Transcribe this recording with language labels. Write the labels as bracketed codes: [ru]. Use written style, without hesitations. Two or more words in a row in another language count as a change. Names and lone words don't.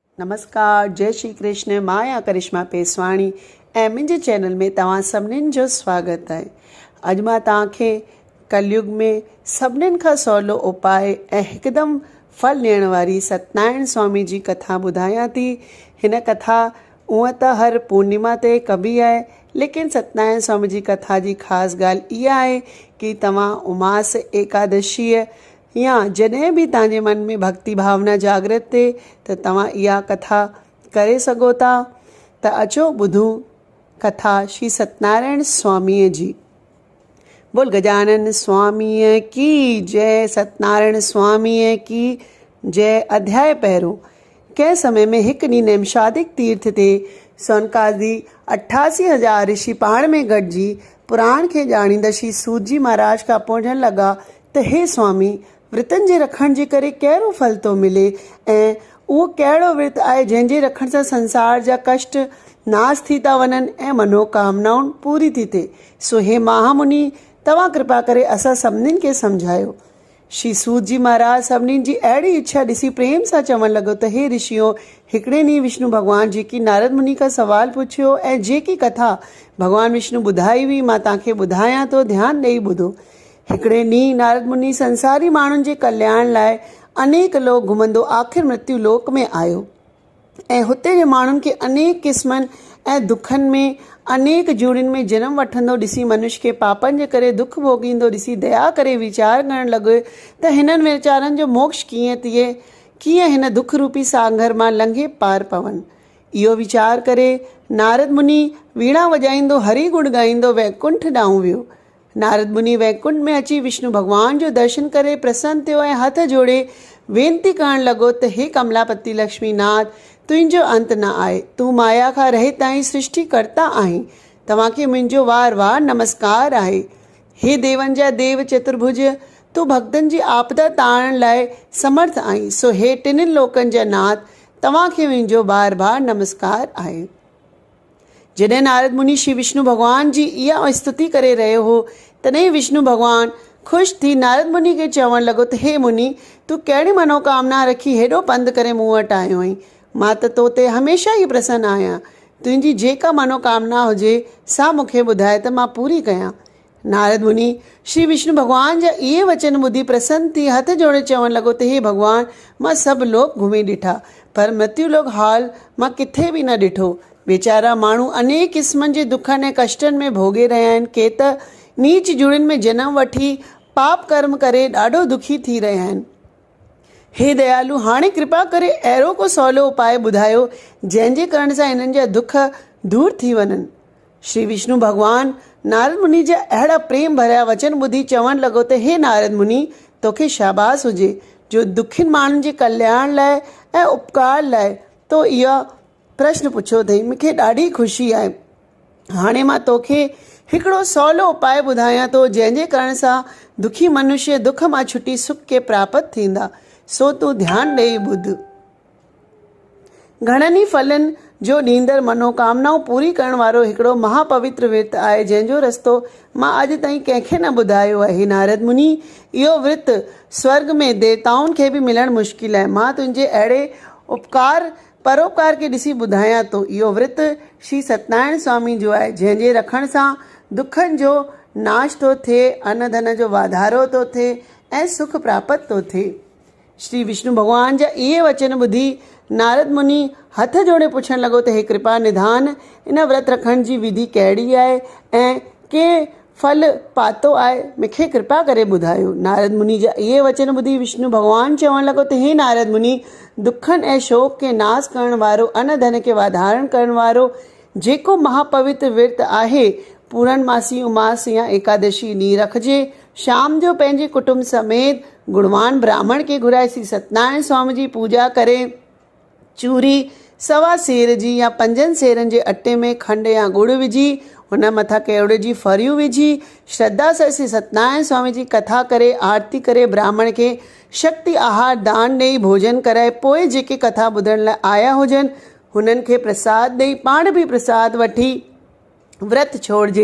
[sd] नमस्कार, जय श्री कृष्ण। माया करिश्मा पेसवाणी ऐं मुंहिंजे चैनल में तव्हां सभिनीनि जो स्वागत आहे। अॼु मां तव्हांखे कलयुग में सभिनीनि खां सवलो उपाय ऐं हिकदमि फल ॾियण वारी सत्यनारायण स्वामी जी कथा ॿुधायां थी। हिन कथा उअं त हर पूर्णिमा ते कबी आहे, लेकिन सत्यनारायण स्वामी जी कथा जी ख़ासि ॻाल्हि इहा आहे कि तव्हां उमास एकादशीअ या जॾहिं बि तव्हांजे मन में भक्ति भावना जागृत थिए त तव्हां इहा कथा करे सघो था। त अचो ॿुधूं कथा श्री सत्यनारायण स्वामीअ जी। बोल गजानन स्वामीअ की जय, सत्यनारायण स्वामीअ की जय। अध्याय पहिरों। कंहिं समय में हिकु ॾींहुं नैमिषादिक तीर्थ ते सोनकादी 88,000 ऋषि पाण में गॾिजी पुराण खे ॼाणींदड़ श्री सूत जी महाराज खां पुछण लॻा त हे स्वामी, विर्तनि जे रखण जे करे कहिड़ो फल थो मिले ऐं उहो कहिड़ो विर्त आहे जंहिंजे रखण सां संसार जा कष्ट नाश थी था वञनि ऐं मनोकामनाऊं पूरी थी थिए। सो हे महामुनि, तव्हां कृपा करे असां सभिनीनि खे सम्झायो। श्री सूत जी महाराज सभिनीनि जी अहिड़ी इच्छा ॾिसी प्रेम सां चवणु लॻो त हे ऋषियो, हिकिड़े ॾींहुं विष्णु भॻवान जेकी नारद मुनि खां सवाल पुछियो ऐं जेकी कथा भॻवान विष्णु ॿुधाई हुई मां तव्हांखे ॿुधायां थो, ध्यानु ॾेई ॿुधो। हिकिड़े ॾींहुं नारद मुनि संसारी माण्हुनि जे कल्याण लाइ अनेक लोक घुमंदो आख़िर मृत्यु लोक में आयो ऐं हुते जे माण्हुनि खे अनेक क़िस्मनि ऐं दुखनि में अनेक जूड़ियुनि में जनम वठंदो ॾिसी मनुष्य खे पापनि जे करे दुख भोगींदो ॾिसी दया करे वीचार करणु लॻो त हिननि वीचारनि जो मोक्ष कीअं थिए, कीअं हिन दुख रूपी सागर मां लंघे पार पवनि। इहो वीचार करे नारद मुनि वीणा वॼाईंदो हरि गुण ॻाईंदो वैकुंठ ॾांहुं वियो। नारद मुनि वैकुंठ में अची विष्णु भॻवान जो दर्शन करे प्रसन्न थियो ऐं हथ जोड़े वेनती करणु लॻो त हे कमलापति लक्ष्मीनाथ, तुंहिंजो अंत न आहे, तूं माया खां रहित ताईं सृष्टि करता आहीं, तव्हांखे मुंहिंजो वार वार नमस्कार आहे। हे देवनि जा देव चतुर्भुज, तूं भक्तनि जी आपदा तारण लाइ समर्थ आहीं, सो हे टिनिनि लोकनि जा नाथ, तव्हांखे मुंहिंजो बार बार नमस्कार आहे। जॾहिं नारद मुनि श्री विष्णु भॻवान जी इहा स्तुति करे रहियो हो, तॾहिं विष्णु भॻवान ख़ुशि थी नारद मुनि खे चवणु लॻो त हे मुनि, तूं कहिड़ी मनोकामना रखी हेॾो पंधु करे मूं वटि आयो आहीं। मां त तो ते हमेशह ई प्रसन्न आहियां। तुंहिंजी जेका मनोकामना हुजे सा मूंखे ॿुधाए त मां पूरी कयां। नारद मुनि श्री विष्णु भॻवान जा इहे वचन ॿुधी प्रसन्न थी हथ जोड़े चवणु लॻो त हे भॻवान, मां सभु लोक घुमी ॾिठा पर मृत्यु लोक हाल मां किथे बि न ॾिठो। वीचारा माण्हू अनेक क़िस्मनि जे दुखनि ऐं कष्टनि में भोगे रहिया आहिनि। के त नीच जुड़ियुनि में जनम वठी पाप कर्म करे ॾाढो दुखी थी रहिया आहिनि। हे दयालु, हाणे कृपा करे अहिड़ो को सवलो उपाय ॿुधायो जंहिंजे करण सां हिननि जा दुख दूर थी वञनि। श्री विष्णु भॻवान नारद मुनि जा अहिड़ा प्रेम भरिया वचन ॿुधी चवणु लॻो त हे नारद मुनि, तोखे शाबाश हुजे जो दुखियुनि माण्हुनि जे कल्याण लाइ ऐं उपकार लाइ तो इहा प्रश्न पुछियो अथई। मूंखे ॾाढी ख़ुशी आहे। हाणे मां तोखे हिकिड़ो सवलो उपाय ॿुधायां थो जंहिंजे करण सां दुखी मनुष्य दुख मां छुटी सुख के प्राप्त थींदा, सो तूं ध्यानु ॾेई ॿुध। घणनि ई फलनि जो ॾींदड़ मनोकामनाऊं पूरी करण वारो हिकिड़ो महापवित्र विर्त आहे जंहिंजो रस्तो मां अॼु ताईं कंहिंखे न ॿुधायो आहे। नारद मुनि, इहो विर्त स्वर्ग में देवताउनि खे बि मिलणु मुश्किल आहे। मां तुंहिंजे अहिड़े परोपकार खे ॾिसी ॿुधायां थो। इहो विर्त श्री सत्यनारायण स्वामी जो आहे जंहिंजे रखण सां दुखनि जो नाश थो थिए, अन्न धन जो वाधारो थो थिए ऐं सुख प्राप्त थो थिए। श्री विष्णु भॻवान जा इहे वचन ॿुधी नारद मुनि हथ जोड़े पुछणु लॻो त हे कृपा निधान, इन व्रत रखण जी विधि कहिड़ी आहे ऐं के फल पातो आहे, मूंखे कृपा करे ॿुधायो। नारद मुनि जा इहे वचन ॿुधी विष्णु भॻवान चवणु लॻो त हे नारद मुनि, दुखनि ऐं शोक खे नाश करण वारो, अन्न धन खे वाधारण करण वारो जेको महापवित्र विर्त आहे, पूर्णमासी उमास या एकादशी ॾींहुं रखिजे। शाम जो पंहिंजे कुटुंब समेत गुणवान ब्राह्मण खे घुराए श्री सत्यनारायण स्वामी जी पूजा करे चूरी 1.25 सेर जी या 5 सेरनि जे अटे में खंडु या गुड़ विझी हुन मथां केवड़े जी फरियूं विझी श्रद्धा सां श्री सत्यनारायण स्वामी जी कथा करे आरती करे ब्राह्मण खे शक्ति आहार दान ॾेई भोजन कराए पोइ जेके कथा ॿुधण लाइ आया हुजनि हुननि खे प्रसाद ॾेई पाण बि प्रसाद वठी व्रत छोड़िजे।